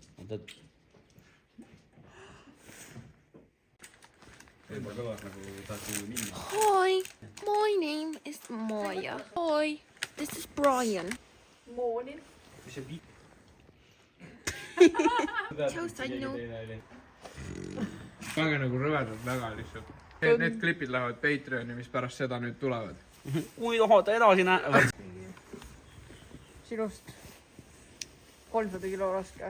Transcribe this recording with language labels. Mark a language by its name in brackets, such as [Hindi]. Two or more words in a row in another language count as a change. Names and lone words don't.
[Estonian] võtad. Juba kõlas nagu tahad minna. [English] Hi, my name is Maja. Hi, this is Brian. Morning. [Estonian] Tšau, Sannu. pange nagu rõvedalt väga lihtsalt. Need klipid lähevad Patreoni, mis pärast seda nüüd tulevad. Kui tahate edasi näha. Sinust 300 kilo raske.